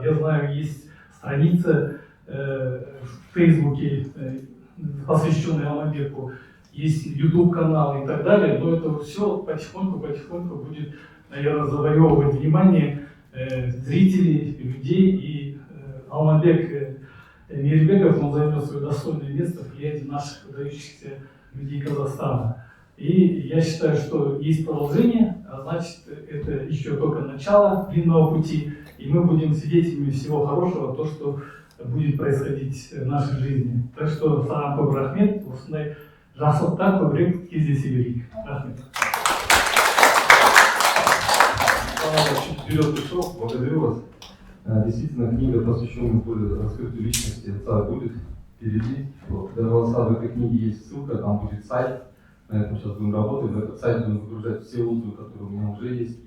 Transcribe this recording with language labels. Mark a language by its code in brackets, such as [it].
[ru] Я знаю, есть страница в Фейсбуке, посвященная Алмабеку, есть YouTube-канал и так далее, но это все потихоньку будет, наверное, завоевывать внимание зрителей, людей, и Алмабек Мейрбеков, он займет свое достойное место в ряде наших выдающихся людей Казахстана. И я считаю, что есть продолжение, а значит, это еще только начало длинного пути, и мы будем свидетелями всего хорошего, то, что будет происходить в нашей жизни. [kk] Так что, саған көп рахмет, осындай жақсылықтар көбірек кездесе берейік. Рахмет. [ru] Чуть вперед пришел, благодарю вас. Действительно, книга, посвященная более раскрытию личности отца, будет впереди. Вот. Даже у отца в этой книге есть ссылка, там будет сайт. На этом сейчас будем работать. В этот сайт будем выгружать все отзывы, которые у меня уже есть.